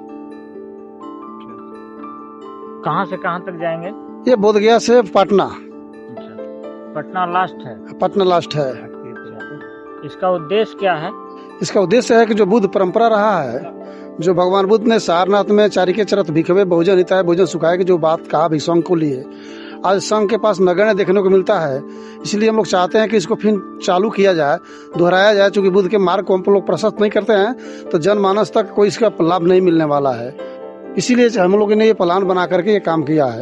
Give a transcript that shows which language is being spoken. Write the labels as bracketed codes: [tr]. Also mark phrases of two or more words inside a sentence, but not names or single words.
[hi] कहाँ से कहाँ तक जाएंगे? ये बोध गया से पटना। पटना लास्ट है? पटना लास्ट है। इसका उद्देश्य क्या है? इसका उद्देश्य है कि जो बुद्ध परंपरा रहा है, जो भगवान बुद्ध ने सारनाथ में [pi] चारिके चरत भिखवे बहुजन हिताय भोजन सुखाए [hi] की जो बात कहा भिक्षुओं को लिए, आज संघ के पास नगण्य देखने को मिलता है। इसलिए हम लोग चाहते हैं कि इसको फिर चालू किया जाए, दोहराया जाए। चूंकि बुद्ध के मार्ग को हम लोग प्रशस्त नहीं करते हैं तो जनमानस तक कोई इसका लाभ नहीं मिलने वाला है। इसीलिए हम लोगों ने ये प्लान बना करके ये काम किया है।